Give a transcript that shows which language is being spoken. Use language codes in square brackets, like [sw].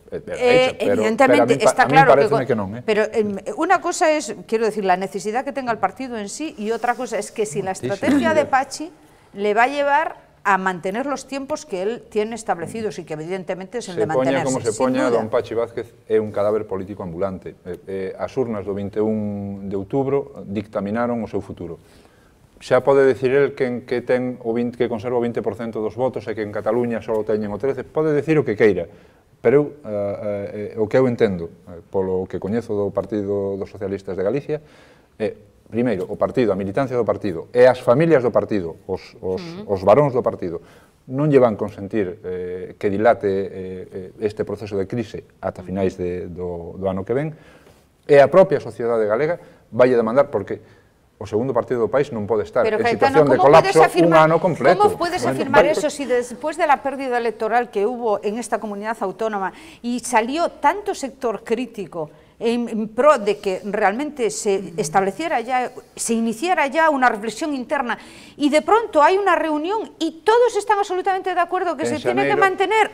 [es] Evidentemente, está claro [gl] que non. [es] Pero una cosa es, quiero decir, la necesidad que tenga el partido en sí, y otra cosa es que si la estrategia de Patxi le va a llevar a mantener los tiempos que él tiene establecidos y que evidentemente es el de mantenerse. [gl] Como se poña, don Patxi Vázquez é un cadáver político ambulante. As urnas do 21 de outubro dictaminaron o seu futuro. Xa pode dicir el que conserva o 20% dos votos e que en Cataluña só teñen o 13%, pode dicir o que queira, pero o que eu entendo, polo que coñezo do Partido dos Socialistas de Galicia, primeiro, o partido, a militancia do partido e as familias do partido, os varóns do partido, non lle van consentir que dilate este proceso de crise ata finais do ano que ven, e a propia sociedade galega vai demandar, porque o segundo partido do país non pode estar en situación de colapso un ano completo. [es] ¿Cómo puedes afirmar eso si después de la pérdida electoral que hubo en esta comunidad autónoma y salió tanto sector crítico en pro de que realmente se estableciera ya, se iniciara ya una reflexión interna, y de pronto hay una reunión y todos están absolutamente de acuerdo que se tiene que mantener?